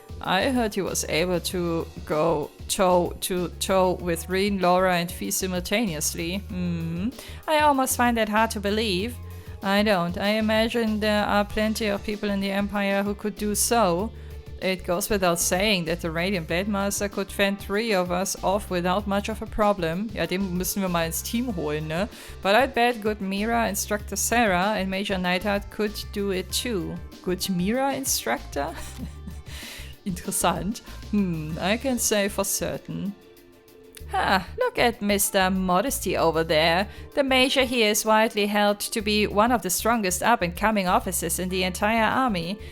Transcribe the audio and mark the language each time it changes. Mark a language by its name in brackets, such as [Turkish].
[English] I heard he was able to go toe to toe with Reen, Laura, and Fee simultaneously. I almost find that hard to believe. I don't. I imagine there are plenty of people in the Empire who could do so. It goes without saying that the Radiant Blade Master could fend 3 of us off without much of a problem. [German] Ja, den müssen wir mal ins Team holen, ne? [English] But I bet good Mira Instructor Sarah and Major Neidhart could do it too. Good Mira Instructor? [German] Interessant. [English] I can say for certain. Look at Mr. Modesty over there. The Major here is widely held to be one of the strongest up-and-coming officers in the entire army.